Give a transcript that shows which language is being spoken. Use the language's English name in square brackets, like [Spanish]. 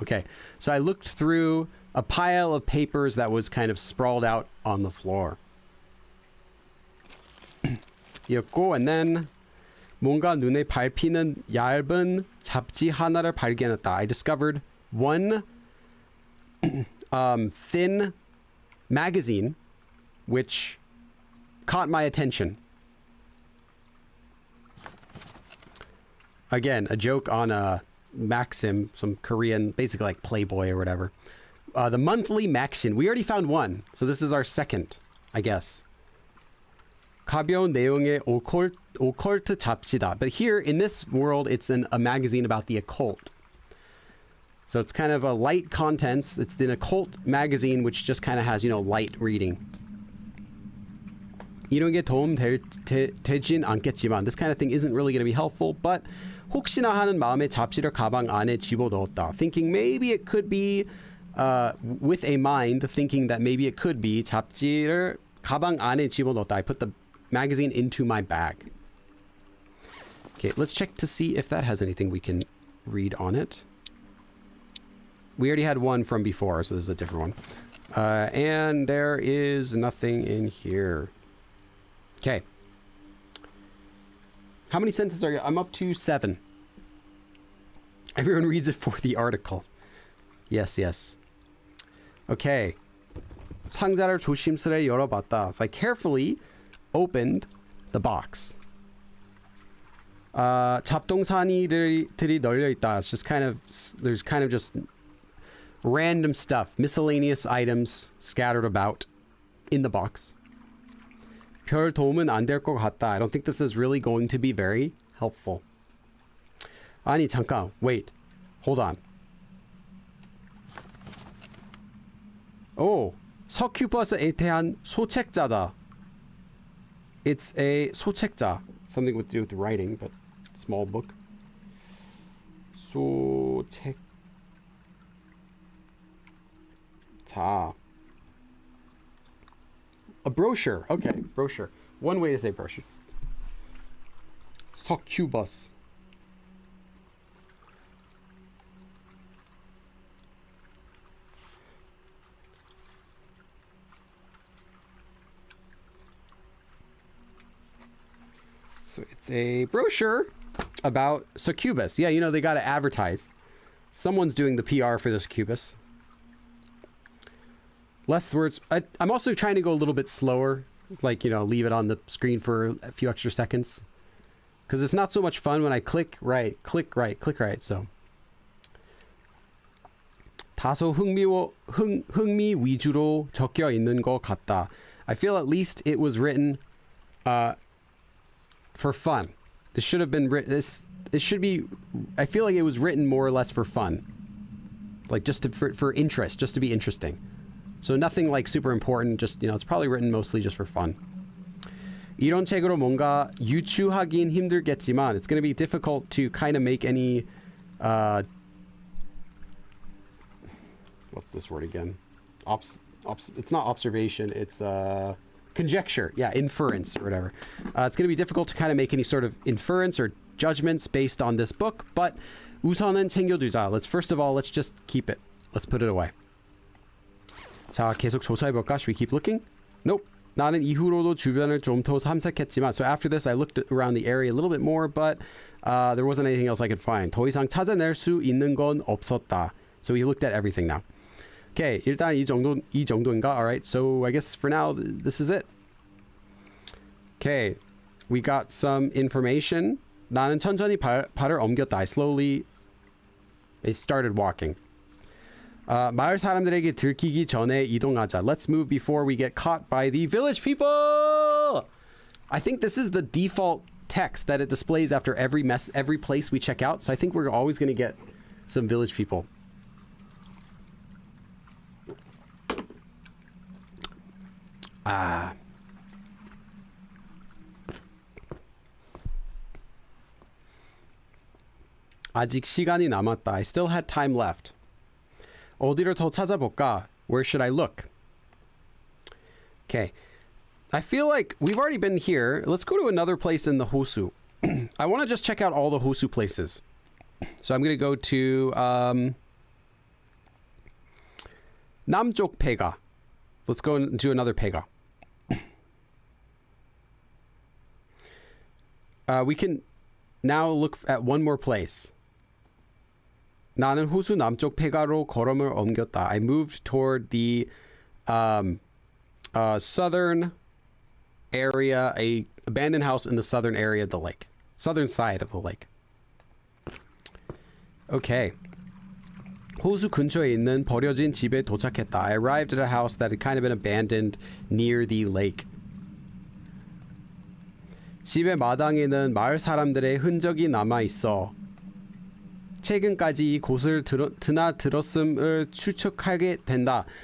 [English] Okay, so I looked through a pile of papers that was kind of sprawled out on the floor. [Korean] 이었고, [English] and then [Korean] 뭔가 눈에 밟히는 얇은 잡지 하나를 발견했다. [English] I discovered one thin magazine which caught my attention. Again, a joke on Maxim, some Korean, basically like Playboy or whatever. The monthly Maxim. We already found one, so this is our second, I guess. [Korean] 가벼운 내용의 오컬트 잡지다. [English] But here, in this world, it's a magazine about the occult. So it's kind of a light contents. It's an occult magazine which just kind of has, light reading. [Korean] 이런 게 도움 되진 않겠지만, [English] this kind of thing isn't really going to be helpful, but [Korean] 혹시나 하는 마음에 잡지를 가방 안에 집어넣었다. [English] Thinking maybe it could be, with a mind, thinking that maybe it could be, [Korean] 잡지를 가방 안에 집어넣었다. [English] I put the magazine into my bag. Okay, let's check to see if that has anything we can read on it. We already had one from before, so this is a different one. And there is nothing in here. Okay. How many sentences are you? I'm up to 7. Everyone reads it for the article. Yes, yes. Okay. [Korean] 상자를 조심스레 열어봤다. [English] So I carefully opened the box. [Korean] 잡동사니들이 널려 있다. [English] It's just there's kind of just random stuff, miscellaneous items scattered about in the box. [Korean] 별 도움은 안 될 것 같다. [English] I don't think this is really going to be very helpful. [Korean] 아니, 잠깐. [English] Wait. Hold on. [Korean] 오, 서큐버스에 대한 소책자다. [English] It's a 소책자. Something to do with writing, but small book. [Korean] 소책자. [English] A brochure. Okay, brochure. One way to say brochure. Succubus. So it's a brochure about succubus. Yeah, they got to advertise. Someone's doing the PR for the succubus. Less words. I'm also trying to go a little bit slower. Like, leave it on the screen for a few extra seconds. because it's not so much fun when I click right, click right, click right. [Korean] So 다소 흥미 위주로 적혀 있는 것 같다. [English] I feel at least it was written for fun. This should have been written. This should be. I feel like it was written more or less for fun, like just for interest, just to be interesting. So nothing like super important. Just, you know, it's probably written mostly just for fun. [Korean] 이런 책으로 뭔가 유추하긴 힘들겠지만 [English] it's going to be difficult to kind of make any what's this word again? It's not observation, it's conjecture. Yeah, inference or whatever. It's going to be difficult to kind of make any sort of inference or judgments based on this book, but [Korean] 우선은 챙겨두자. [English] Let's just keep it. Let's put it away. [Korean] 자, 계속 조사해볼까? [English] Should we keep looking? Nope. [Korean] 나는 이후로도 주변을 좀 더 탐색했지만, [English] so after this I looked around the area a little bit more, but there wasn't anything else I could find. [Korean] 더 이상 찾아낼 수 있는 건 없었다. [English] So we looked at everything now. [Korean] Okay, 일단 이 정도인가? [English] Alright, so I guess for now this is it. Okay, we got some information. [Korean] 나는 천천히 발을 옮겼다. [English] I started walking. [Korean] 마을 사람들에게 들키기 전에 이동하자. [English] Let's move before we get caught by the village people. I think this is the default text that it displays after every place we check out. So I think we're always going to get some village people. [Korean] 아직 시간이 남았다. [English] I still had time left. [Korean] 어디를 더 찾아볼까? [English] Where should I look? Okay. I feel like we've already been here. Let's go to another place in the Hosu. I want to just check out all the Hosu places. So I'm going to go to 남쪽 폐가. Let's go into another 폐가. We can now look at one more place. [Korean] 나는 호수 남쪽 폐가로 걸음을 옮겼다. [English] I moved toward the southern area, a abandoned house in the southern area of the lake. Southern side of the lake. Okay. [Korean] 호수 근처에 있는 버려진 집에 도착했다. [English] I arrived at a house that had kind of been abandoned near the lake. [Korean] 집의 마당에는 마을 사람들의 흔적이 남아 있어. 최근까지 이 곳을 드나들었음을 추측하게 된다.